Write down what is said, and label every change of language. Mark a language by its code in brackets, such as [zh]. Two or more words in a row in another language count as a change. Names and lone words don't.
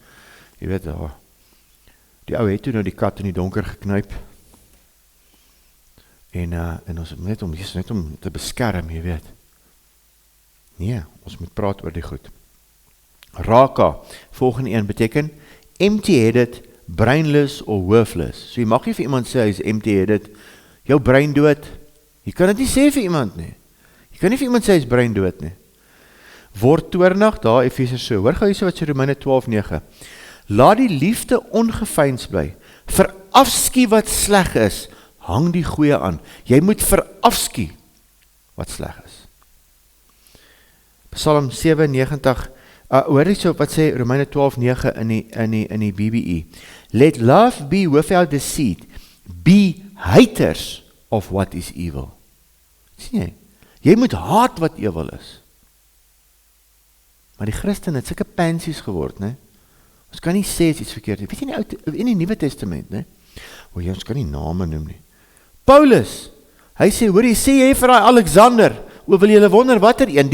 [af] Jy weet, die ou het toe nou die kat in die donker geknyp. En ons net om te beskerm, jy weet. Nee, ons moet praat oor die goed. Raka, volgende een beteken [en] empty-headed, brainless or worthless. [af] So jy mag nie vir iemand sê hy is empty-headed, jou brein dood. Jy kan dit nie sê vir iemand nie. Jy kan nie vir iemand sê hy is brein dood nie. Word toornig, daar Efesiërs so. Hoor gou hierso wat sê Romeine 12:9. Laat die liefde ongeveins bly. Verafskie wat sleg is, hang die goeie aan. Jy moet verafskie wat sleg is. Psalm 97, hoor hierso wat sê Romeine 12:9 in die BBE. [en] Let love be without deceit. Be haters of what is evil. [af] Sien jy? Jy moet haat wat ewel is. Maar die Christen het sulke pansies geword, né? Ons kan nie sê iets verkeerd nie. Weet jy in die Nuwe Testament, né? Ons kan nie name noem nie. Paulus, hy sê, hoor jy, sê jy vir daai Alexander, wil julle wonder watter een?